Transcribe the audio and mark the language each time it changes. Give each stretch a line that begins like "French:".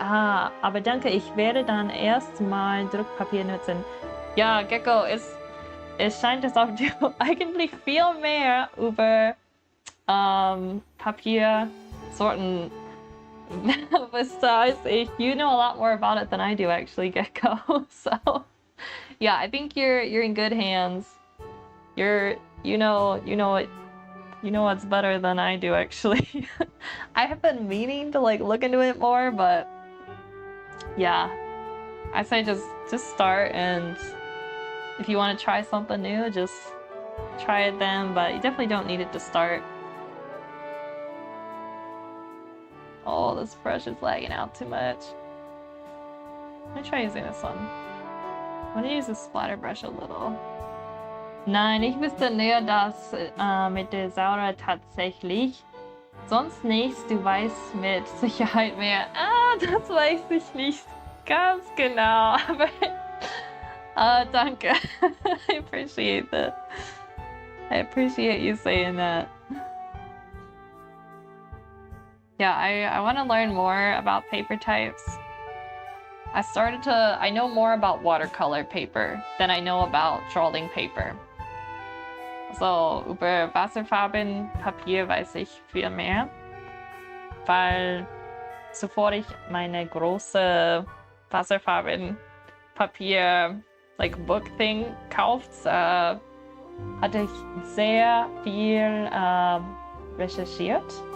German: Ah, aber danke, ich werde dann erst mal Druckpapier nutzen. Ja, Gecko, es scheint, als ob du eigentlich viel mehr über Papiersorten wisst als ich.
English: You know a lot more about it than I do, actually, Gecko. So yeah, I think you're in good hands. You know what's better than I do, actually. I have been meaning to like look into it more, but yeah, I say just start, and if you want to try something new, just try it then, but you definitely don't need it to start. Oh, this brush is lagging out too much. Let me try using this one. I'm gonna use the splatter brush a little.
German: Nein, ich wüsste näher das mit der Saura tatsächlich. Sonst nichts, du weißt mit Sicherheit mehr. Ah, das weiß ich nicht ganz genau, aber danke.
English: I appreciate that. I appreciate you saying that. Yeah, I want to learn more about paper types. I know more about watercolor paper than I know about drawing paper.
German: So, über Wasserfarbenpapier weiß ich viel mehr, weil zuvor ich meine große Wasserfarbenpapier,
English: like book thing,
German: kauft, hatte ich sehr viel recherchiert.